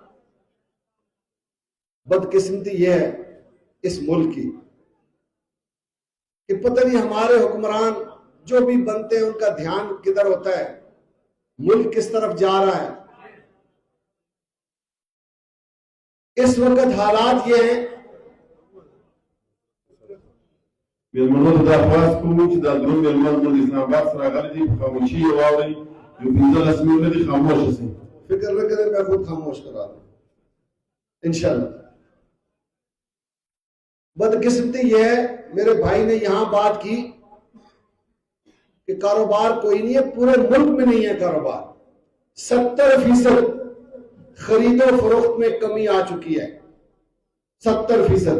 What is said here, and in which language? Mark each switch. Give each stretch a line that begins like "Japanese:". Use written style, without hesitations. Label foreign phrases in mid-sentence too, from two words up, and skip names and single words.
Urdu: بدقسمتی یہ ہے اس ملک کی کہ پتہ نہیں ہمارے حکمران جو بھی بنتے ہیں ان کا دھیان کدھر ہوتا ہے، ملک کس طرف جا رہا ہے۔ اس وقت حالات یہ ہیں
Pashto: میلمنو ته درخواست کوم چې دا درون میلمن د اسلام آباد سره راغلي دي، خاموشي یې واورئ، یو 15 لس منټه دي خاموشه شئ۔
Urdu: فکر نہ کریں، میں خود خاموش کرا دوں انشاءاللہ۔ بدقسمتی یہ ہے، میرے بھائی نے یہاں بات کی کہ کاروبار کوئی نہیں ہے، پورے ملک میں نہیں ہے کاروبار۔ 70% خرید و فروخت میں کمی آ چکی ہے، 70%۔